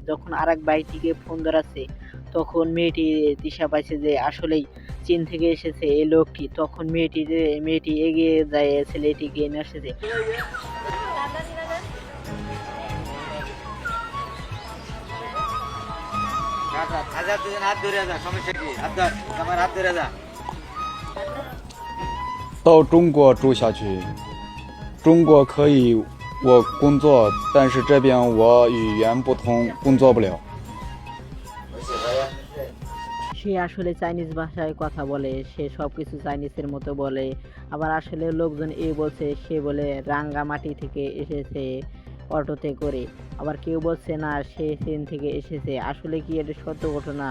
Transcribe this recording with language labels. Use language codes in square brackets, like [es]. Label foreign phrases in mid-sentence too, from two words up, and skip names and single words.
[bn] যখন আরেক ভাইটিকে ফোন ধরাচ্ছে, তখন মেয়েটি দিশা পাইছে যে আসলেই চীন থেকে এসেছে এই লোকটি। তখন মেয়েটি এগিয়ে যায় ছেলেটিকে নিয়ে এসেছে। হাত ধরে যা, সমস্যা কি? হাত ধর, আমার হাত ধরে যা। [zh] 到中国住下去。中国可以我工作，但是这边我语言不通，工作不了。 [bn] সে আসলে চাইনিজ ভাষায় কথা বলে, সে সব কিছু চাইনিজের মতো বলে। আবার আসলে লোকজন বলছে সে বলে রাঙ্গামাটি থেকে এসেছে অটোতে করে। আবার কেউ বলছে না সে চীন থেকে এসেছে। আসলে কি এটা সত্য ঘটনা?